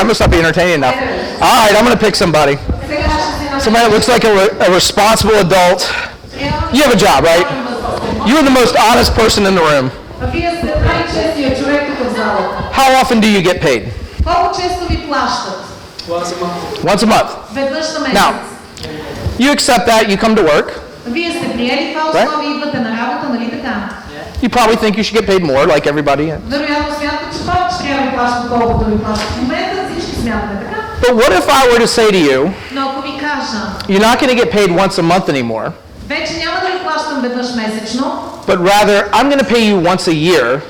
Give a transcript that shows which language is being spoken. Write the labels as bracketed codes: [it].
[en] I must not be entertaining enough. All right, I'm going to pick somebody. [bg] Сега ще си [en] Somebody that looks like a responsible adult. You have a job, right? You're the most honest person in the room. [bg] Вие сте най-честият човек тук в залата. [en] How often do you get paid? [bg] Колко често ви плащат? [en] Once a month. [bg] Веднъж на месец. [en] Now, you accept that, you come to work. [bg] Вие сте приели това условие, идвате на работа, нали така? [en] You probably think you should get paid more, like everybody. [bg] Вероятно смятате, че повече трябва да ви плащат, колкото ви плащат в момента, всички смятаме така. [en] But what if I were to say to you, [bg] Но ако ви кажа, [en] you're not going to get paid once a month anymore, [bg] вече няма да ви плащам веднъж месечно, [en] but rather I'm going to pay you once a year